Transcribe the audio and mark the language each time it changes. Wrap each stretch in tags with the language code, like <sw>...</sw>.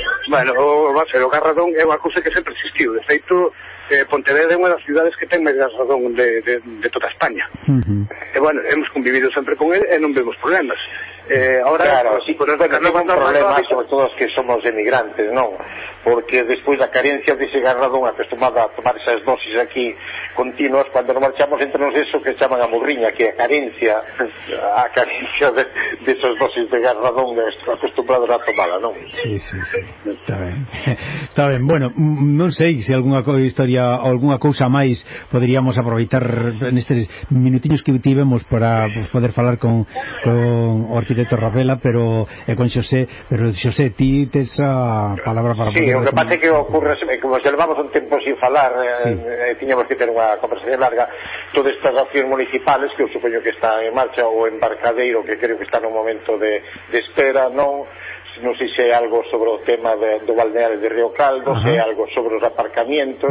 <gl>Bueno, o gas radón é unha cousa que sempre existiu. De feito, Pontevedra é unha das cidades que ten máis gas radón de toda España. Uh-huh. E bueno, hemos convivido sempre con ele e non vemos problemas.</gl> <es>Ahora, claro, pues, sí, pero es un problema, sobre todo los que somos emigrantes, ¿no? Porque después la carencia de ese gas radón, acostumbrado a tomar esas dosis aquí continuas, cuando nos marchamos, entramos eso que llaman a murriña, que a carencia de esas dosis de gas radón, acostumbrado a la tomada, ¿no? Sí, sí, sí. Está bien. Está bien. Bueno, no sé si alguna historia o alguna cosa más podríamos aprovechar en estos minutillos que tivemos para poder hablar con arquitecto Rafaela, pero con Xosé, pero Xosé,</es> <gl>ti tes a palabra para... Sí, o que pasa é que ocurre, como se levamos un tempo sin falar, sí. Tiñamos que ter unha conversación larga, todas estas accións municipales, que eu supoño que está en marcha, ou embarcadeiro, que creo que está nun momento de espera, non sei se é algo sobre o tema do balneario de Río Caldo, ajá, se é algo sobre os aparcamientos,</gl>